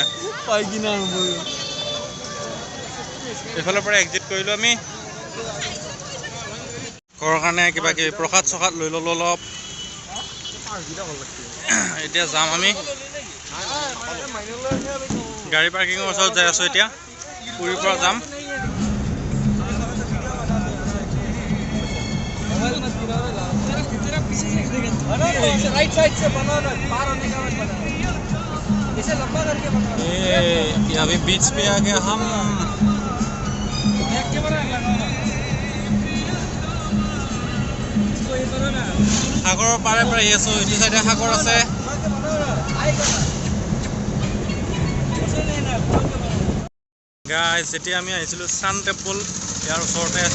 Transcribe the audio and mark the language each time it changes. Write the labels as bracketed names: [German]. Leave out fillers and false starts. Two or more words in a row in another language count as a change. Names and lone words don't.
[Assamese] পাই কিনা এইফালৰ পৰা এক্সিট কৰিলোঁ আমি। ঘৰৰ কাৰণে কিবা কিবি প্ৰসাদ চসাদ লৈ ল'লোঁ অলপ। এতিয়া যাম আমি গাড়ী পাৰ্কিঙৰ ওচৰত যাই আছোঁ। এতিয়া পুৰীৰ পৰা যাম। [Hindi] अभी बीच पे आ गए हम। [Assamese] সাগৰৰ পাৰে পাৰে আহি আছোঁ। এইটো চাইডে সাগৰ আছে। গাইজ যেতিয়া আমি আহিছিলোঁ ছান টেম্পল, ইয়াৰ ওচৰতে আছিল।